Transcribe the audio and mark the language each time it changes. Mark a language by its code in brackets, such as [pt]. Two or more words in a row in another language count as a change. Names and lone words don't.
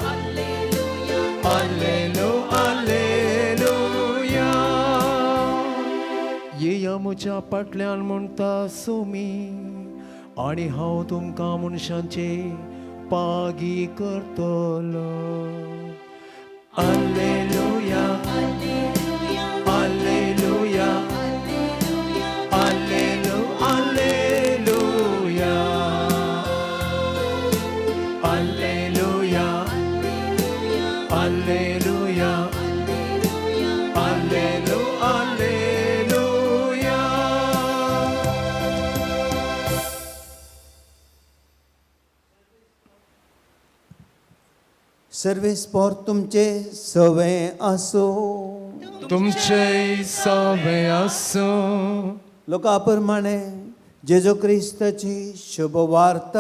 [la] Allelu, Alleluia. [kok] येया म्हज्या फाटल्यान म्हणटा सोमी आनी हांव तुमकां मनशांचे पागी करतलो. [la] Alleluia. Alleluia. Allelu, Alleluia. Alleluia. Alleluia. Allelu, Alleluia. [kok] सर्वेस्पोर तुमचे सवे असो. तुमचे सवे असो. लोकाप्रमाणे जेजू क्रिस्ताची शुभ वार्ता.